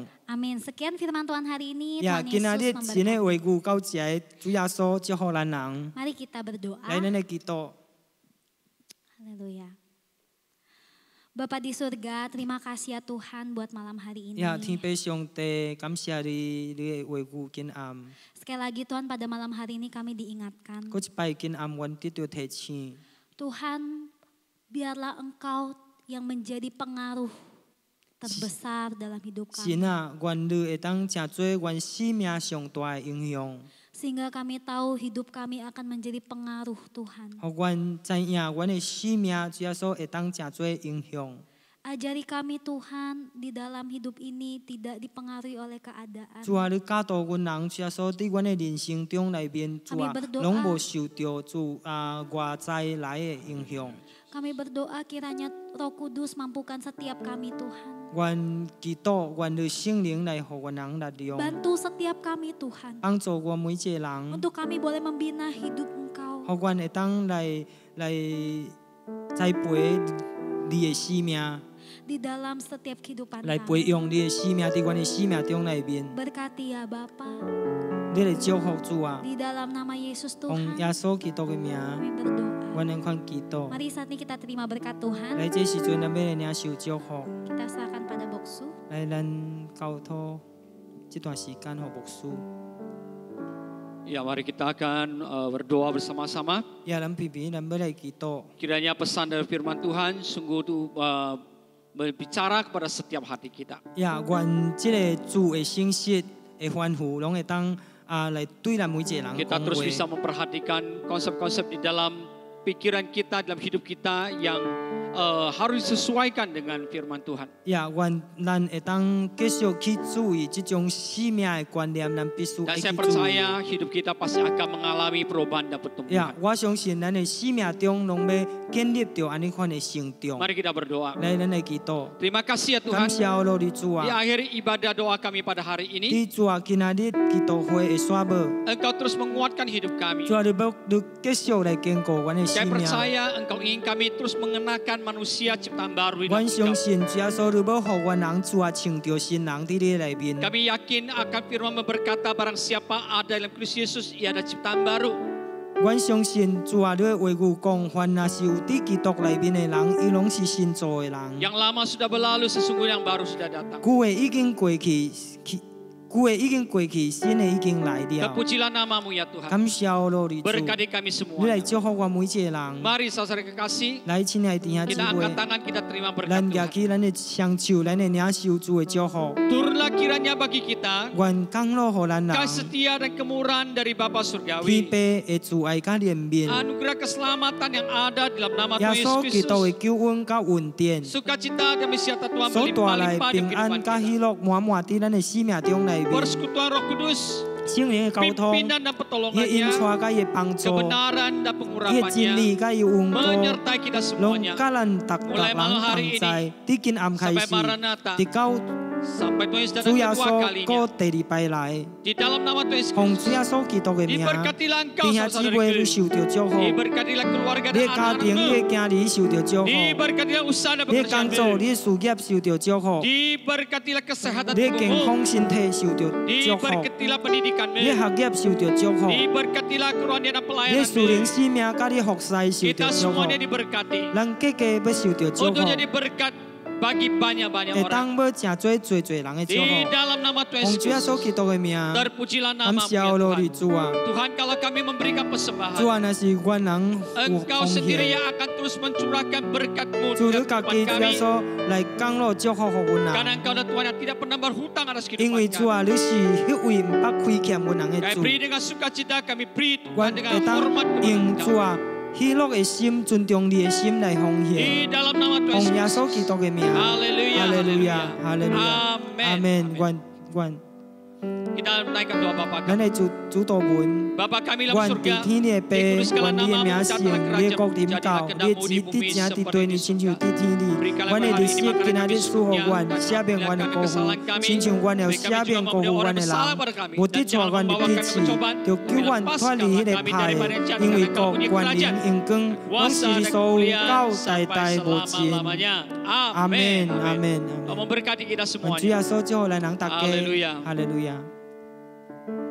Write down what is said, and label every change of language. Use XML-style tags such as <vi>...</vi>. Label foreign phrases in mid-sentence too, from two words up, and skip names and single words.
<id>Amin. Sekian firman Tuhan hari ini.</id> <nan>呀，</nan> <id>Tuhan</id> <nan>今仔日 Yesus 神的</nan> <id>memberkati.</id> <nan>话语到这个，主耶稣祝福咱人。</nan> <id>Mari kita berdoa.</id> <nan>来，咱来祈祷。</nan> <id>Haleluya. Bapa di surga, terima kasih ya Tuhan buat malam hari ini.</id> <nan>呀，天父上帝，感谢你，你的话语今暗，</nan> <id>Sekali lagi Tuhan, pada malam hari ini kami diingatkan.</id> <nan>搁一摆今暗，阮得到提醒。</nan> <id>Tuhan, biarlah Engkau yang menjadi pengaruh terbesar dalam hidup</id> <nan>神</nan> <id>kami.</id> <nan>啊，愿你会当真做阮生命上大的影响，</nan> <id>Sehingga kami tahu hidup kami akan menjadi pengaruh Tuhan.</id> <nan>互阮知影阮的生命主耶稣会当真做影响。</nan> <id>Ajari kami Tuhan di dalam hidup ini tidak dipengaruhi oleh keadaan.</id> <nan>主啊，你教导阮人，主耶稣伫阮的人生中内面，主啊，拢无受到外在来的影响。</nan> <id>Kami berdoa kiranya Roh Kudus mampukan setiap kami Tuhan.</id> <nan>愿祈祷，愿你圣灵来互阮人力量，</nan> <id>Bantu setiap kami Tuhan.</id> <nan>帮助阮每一个人，</nan> <id>Untuk kami boleh membina hidup Engkau.</id> <nan>互阮会当来栽培你的生命，</nan> <id>Di dalam setiap kehidupan</id> <nan>来培</nan> <id>kami.</id> <nan>养你的生命，伫阮的生命中内面。</nan> <id>Berkati ya Bapa.</id> <nan>你来祝福主啊，</nan> <id>Di dalam nama Yesus</id> <nan>用</nan> <id>Tuhan</id> <nan>耶稣基督的名，</nan> <id>kami berdoa.</id> <nan>我能看祈祷。</nan> <id>Mari saat ini kita terima berkat Tuhan.</id> <nan>来这时阵，咱要来领受祝福。</nan> <id>Kita serahkan pada Boksu.</id> <nan>来，咱交托这段时间给牧师。</nan> <id>Ya, mari kita akan berdoa bersama-sama.</id> <nan>也咱偏偏咱要来祈祷。</nan> <id>Kiranya pesan dari firman Tuhan sungguh itu berbicara kepada setiap hati kita.</id> <nan>也愿这个主的信息的吩咐，拢会当来对咱每一个人</nan> <id>Kita</id> <nan>讲</nan> <id>terus</id> <nan>话。</nan> <id>bisa memperhatikan konsep-konsep di dalam pikiran kita, dalam hidup kita yang harus disesuaikan dengan firman Tuhan.</id> <nan>也愿咱会当继续去注意这种生命的观念，咱必须</nan> <id>Dan</id> <nan>去</nan> <id>saya</id> <nan>注意。</nan> <id>percaya hidup kita pasti akan mengalami perubahan dan</id> <nan>也</nan> <id>pertumbuhan.</id> <nan>我相信咱的生命中拢要建立着安尼款的成长。</nan> <id>Mari kita berdoa.</id> <nan>来，咱来祈祷。</nan> <id>Terima kasih ya</id> <nan>感</nan> <id>Tuhan.</id> <nan>谢我的主</nan> <id>Di</id> <nan>啊！</nan> <id>akhir ibadah doa kami pada hari ini,</id> <nan>你主啊，今仔日祈祷会会煞无？</nan> <id>Engkau terus menguatkan hidup kami.</id> <nan>主啊，你继续来坚固阮的</nan> <id>Saya</id> <nan>生命。</nan> <id>percaya Engkau ingin kami terus mengenakan manusia ciptaan baru di dalam</id> <nan>阮相</nan> <id>Engkau.</id> <nan>信，主耶稣，你要互阮人主啊，穿着新人伫你内面。</nan> <id>Kami yakin akan firman berkata barang siapa ada dalam Kristus Yesus, ia ada ciptaan baru.</id> <nan>阮相信，主啊，你的话语讲，凡若是有伫基督内面的人，伊拢是新造的人。</nan> <id>Yang lama sudah berlalu, sesungguhnya yang baru sudah datang.</id> <nan>旧的已经过去，旧的已经过去，新的已经来了。</nan> <id>Terpujilah namamu ya Tuhan.</id> <nan>感谢我的主，</nan> <id>Berkati kami</id> <nan>你来</nan> <id>semua.</id> <nan>祝福我每一个人。</nan> <id>Mari saudara kekasih,</id> <nan>来，亲爱的弟兄姊</nan> <id>kita</id> <nan>妹</nan> <id>angkat，tangan, kita terima berkat</id> <nan>咱举</nan> <id>Tuhan.</id> <nan>起咱的双手，咱的领受主的祝福。</nan> <id>Turunlah kiranya bagi kita</id> <nan>愿降落互咱人，</nan> <id>kasih setia dan kemurahan dari Bapa</id> <nan>天</nan> <id>Surgawi.</id> <nan>父的主爱甲怜悯，</nan> <id>Anugerah keselamatan yang ada dalam nama</id> <nan>耶</nan> <id>Tuhan</id> <nan>稣 Yesus 基督的 Kristus. 救恩甲恩典，</nan> <id>Sukacita dan sejahtera Tuhan</id> <nan>所带来</nan> <id>berlimpah-limpah di</id> <nan>平安</nan> <id>kehidupan</id> <nan>甲</nan> <id>kita.</id> <nan>喜乐满满伫咱的生命中内面。</nan> <id>Persekutuan Roh Kudus,</id> <nan>圣灵的交通，</nan> <id>pimpinan dan</id> <nan>伊的引</nan> <id>pertolongannya,</id> <nan>带甲伊的帮助，</nan> <id>kebenaran dan</id> <nan>伊的真理</nan> <id>pengurapannya</id> <nan>甲伊恩膏，</nan> <id>menyertai kita</id> <nan>拢</nan> <id>semuanya</id> <nan>甲咱逐人同在。伫今暗开</nan> <id>sampai</id> <nan>始，</nan> <id>Maranatha,</id> <nan>直到</nan> <id>sampai Tuhan Yesus</id> <nan>主</nan> <id>datang</id> <nan>耶</nan> <id>kedua</id> <nan>稣</nan> <id>kalinya.</id> <nan>过第二摆来，</nan> <id>Di dalam nama Tuhan Yesus</id> <nan>奉主耶 Kristus, 稣基督的名，</nan> <id>diberkatilah engkau</id> <nan>弟兄姊妹你</nan> <id>saudara-saudariku,</id> <nan>受着祝福，</nan> <id>diberkatilah keluarga</id> <nan>你</nan> <id>dan</id> <nan>的家庭、你</nan> <id>anak-anakmu,</id> <nan>的家里受着祝福，</nan> <id>diberkatilah usaha dan</id> <nan>你的工作、</nan> <id>pekerjaanmu,</id> <nan>你的事业受着祝福，</nan> <id>diberkatilah kesehatan</id> <nan>你的健</nan> <id>tubuhmu,</id> <nan>康身体受着祝福，</nan> <id>diberkatilah</id> <nan>你</nan> <id>pendidikanmu,</id> <nan>的学业受着祝福，</nan> <id>diberkatilah kerohanian dan</id> <nan>你的属灵</nan> <id>pelayananmu.</id> <nan>生命甲你服侍受</nan> <id>Kita</id> <nan>着祝福，</nan> <id>semuanya diberkati</id> <nan>咱个个要受着祝</nan> <id>untuk</id> <nan>福，</nan> <id>jadi berkat bagi banyak-banyak</id> <nan>会</nan> <id>orang.</id> <nan>当要真多人的祝</nan> <id>Di</id> <nan>福。</nan> <id>dalam nama Tuhan</id> <nan>奉主耶 Yesus 稣基督的名，</nan> <id>terpujilah</id> <nan>感</nan> <id>nama</id> <nan>谢我</nan> <id>Tuhan.</id> <nan>的主啊！</nan> <id>Tuhan, kalau kami memberikan</id> <nan>主</nan> <id>persembahan,</id> <nan>啊，若是阮人有</nan> <id>Engkau</id> <nan>奉</nan> <id>sendiri</id> <nan>献，</nan> <id>yang akan terus mencurahkan berkat-Mu</id> <nan>主</nan> <id>di</id> <nan>你</nan> <id>dalam</id> <nan>家己</nan> <id>kehidupan</id> <nan>主耶</nan> <id>kami.</id> <nan>稣来降落祝福互阮</nan> <id>Karena</id> <nan>人，</nan> <id>Engkau adalah Tuhan yang tidak pernah berhutang atas</id> <nan>因</nan> <id>kehidupan</id> <nan>为主</nan> <id>kami.</id> <nan>啊，你是迄位毋捌亏欠阮人的</nan> <id>Kami</id> <nan>主，</nan> <id>beri dengan sukacita, kami beri Tuhan</id> <nan>阮</nan> <id>dengan</id> <nan>会当</nan> <id>hormat</id> <nan>用</nan> <id>kepada</id> <nan>主</nan> <id>Engkau.</id> <nan>啊喜乐的心、尊重你的心来奉献，</nan> <id>Di dalam nama</id> <nan>奉</nan> <id>Tuhan</id> <nan>耶稣 Yesus. 基督的名，</nan> <id>Haleluya,</id> <nan>哈利路亚，</nan> <id>haleluya.</id> <nan>哈利路亚，</nan> <id>Amin.</id> <nan>阿门。愿</nan> <id>Kita menaikkan doa Bapa</id> <nan>咱</nan> <id>kami.</id> <nan>的主祷文。</nan> <id>Bapa kami dalam</id> <nan>愿</nan> <id>surga,</id> <nan>伫天的爸，</nan> <id>dikuduskanlah</id> <nan>愿你的</nan> <id>namamu,</id> <nan>名</nan> <id>datanglah</id> <nan>圣，你的国</nan> <id>kerajaan,</id> <nan>临</nan> <id>jadilah</id> <nan>到，你</nan> <id>kehendakmu</id> <nan>的</nan> <id>di</id> <nan>旨</nan> <id>bumi</id> <nan>地正伫</nan> <id>seperti</id> <nan>对</nan> <id>di</id> <nan>你，亲像</nan> <id>surga.</id> <nan>伫天里。</nan> <id>Berikanlah</id> <nan>阮的</nan> <id>kami</id> <nan>日</nan> <id>hari</id> <nan>时</nan> <id>ini</id> <nan>今仔</nan> <id>makanan</id> <nan>日</nan> <id>kami</id> <nan>赐予</nan> <id>secukupnya,</id> <nan>阮，赦免阮的</nan> <id>ampunilah</id> <nan>过</nan> <id>kesalahan</id> <nan>犯，</nan> <id>kami,</id> <nan>亲像阮有</nan> <id>beri</id> <nan>赦</nan> <id>kami</id> <nan>免</nan> <id>juga</id> <nan>过</nan> <id>memperoleh</id> <nan>犯</nan> <id>orang</id> <nan>的</nan> <id>bersalah</id> <nan>人，</nan> <id>pada kami,</id> <nan>无</nan> <id>dan</id> <nan>得罪</nan> <id>jangan</id> <nan>阮的</nan> <id>membawa</id> <nan>底</nan> <id>kami</id> <nan>刺，</nan> <id>pencobaan,</id> <nan>就救阮</nan> <id>tapi</id> <nan>脱离迄</nan> <id>lepaskanlah</id> <nan>个</nan> <id>kami</id> <nan>歹</nan> <id>daripada</id> <nan>的，</nan> <id>jahat,</id> <nan>因为</nan> <id>karena</id> <nan>国、</nan> <id>Engkau punya</id> <nan>权能、</nan> <id>kerajaan,</id> <nan>荣光，拢</nan> <id>kuasa</id> <nan>是你</nan> <id>dan</id> <nan>所有，</nan> <id>kemuliaan</id> <nan>到代</nan> <id>sampai</id> <nan>代无尽。</nan> <id>selama-lamanya.</id> <nan>阿</nan> <id>Amin.</id> <nan>门，阿</nan> <id>Amin.</id> <nan>门，阿</nan> <id>Kau</id> <nan>门。</nan> <id>memberkati kita</id> <nan>愿主</nan> <id>semuanya.</id> <nan>耶稣祝福咱人大家，</nan> <id>Haleluya. 哈利路亚。</id>